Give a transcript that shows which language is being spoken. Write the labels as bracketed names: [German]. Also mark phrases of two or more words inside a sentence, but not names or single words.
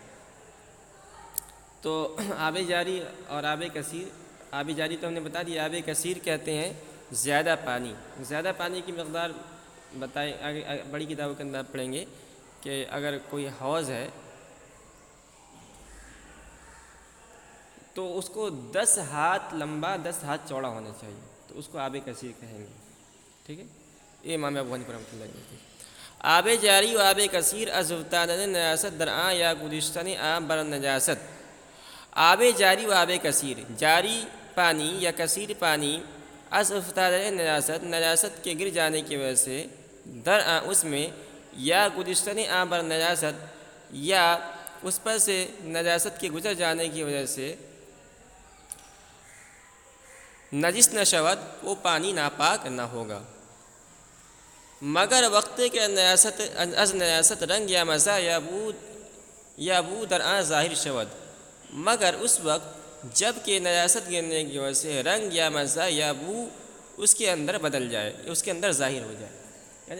[Urdu] تو آب جاری اور آب کثیر، آب جاری تو ہم نے بتا دیا، آب کثیر کہتے ہیں زیادہ پانی، زیادہ پانی کی مقدار بتائیں، آگے بڑی کتابوں کے اندر پڑھیں گے کہ اگر کوئی حوض ہے تو اس کو 10 ہاتھ لمبا 10 ہاتھ چوڑا ہونا چاہیے، تو اس کو آب کثیر کہیں گے، ٹھیک ہے۔ یہ امام ابو حنیفہ رحمۃ اللہ علیہ۔ [Persian] آب جاری و آب کثیر از افتادن نجاست در آن یا گذشتن آن بر نجاست۔ آب جاری و آب کثیر، [Urdu] جاری پانی یا کثیر پانی، [Persian] از افتادن نجاست، [Urdu] نجاست کے گر جانے کی وجہ سے، [Persian] در آن [Urdu] اس میں، [Persian] یا گذشتن آن بر نجاست، [Urdu] یا اس پر سے نجاست کے گزر جانے کی وجہ سے [Persian] نجس نہ شود، [Urdu] وہ پانی ناپاک نہ ہوگا، [Persian] مگر وقت کے نجاست رنگ یا مزہ یا بو در آن ظاہر شود، [Urdu] مگر اس وقت جب کہ نجاست گرنے کی وجہ سے رنگ یا مزہ یا بو اس کے اندر بدل جائے، اس کے اندر ظاہر ہو جائے۔